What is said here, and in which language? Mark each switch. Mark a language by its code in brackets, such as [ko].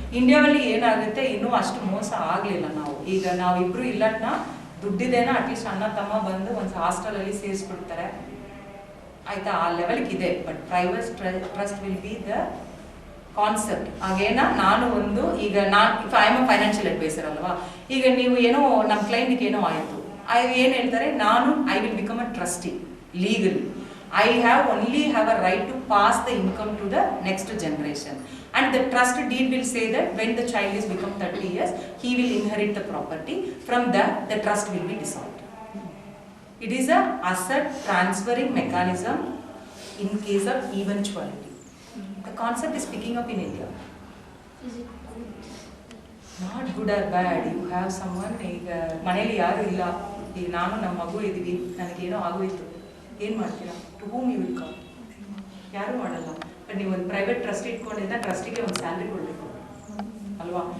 [kn] ಇಂಡಿಯಾದಲ್ಲಿ ಏನಾಗುತ್ತೆ, ಇನ್ನೂ ಅಷ್ಟು ಮೋಸ ಆಗಲಿಲ್ಲ. ಈಗ ನಾವಿಬ್ರು ಇಲ್ಲಟ್ನ ದುಡ್ಡಿದೇನ ಅಟ್ಲೀಸ್ಟ್ ಅಣ್ಣ ತಮ್ಮ ಬಂದು ಒಂದು ಹಾಸ್ಟೆಲಲ್ಲಿ ಸೇರಿಸ್ಬಿಡ್ತಾರೆ ಆಯ್ತಾ, ಆ ಲೆವೆಲ್ಗೆ ಇದೆ. [en] But private trust will be the concept. [kn] ಹಾಗೇನ ನಾನು ಒಂದು ಈಗ [en] if I am a financial advisor [kn] ಅಲ್ವಾ, ಈಗ ನೀವು ಏನೋ ನಮ್ಮ ಕ್ಲೈಂಟ್ಗೆ ಏನೋ ಆಯಿತು, ಏನು ಹೇಳ್ತಾರೆ, [en] I will become a trustee legally. I only have a right to pass the income to the next generation, and the trust deed will say that when the child is become 30 years, he will inherit the property. From that, the trust will be dissolved. It is a asset transferring mechanism in case of eventuality. The concept is picking up in India. Is it good? Not good or bad. You have someone, [kn] ಈಗ ಮನೇಲಿ ಯಾರು ಇಲ್ಲ, ಈಗ ನಾನು ನಮ್ಮ ಮಗು ಇದ್ದೀವಿ, ನನಗೇನೋ ಆಗೋಯ್ತು, ಏನು ಮಾಡ್ತೀರಾ? [en] To whom you will come? [kn] ಯಾರು ಮಾಡಲ್ಲ. ಬಟ್ ನೀವು ಒಂದು ಪ್ರೈವೇಟ್ ಟ್ರಸ್ಟ್ ಇಟ್ಕೊಂಡಿದ್ದ ಟ್ರಸ್ಟಿಗೆ ಒಂದು ಸ್ಯಾಲ್ರಿ ಕೊಡಬೇಕು ಅಲ್ವಾ.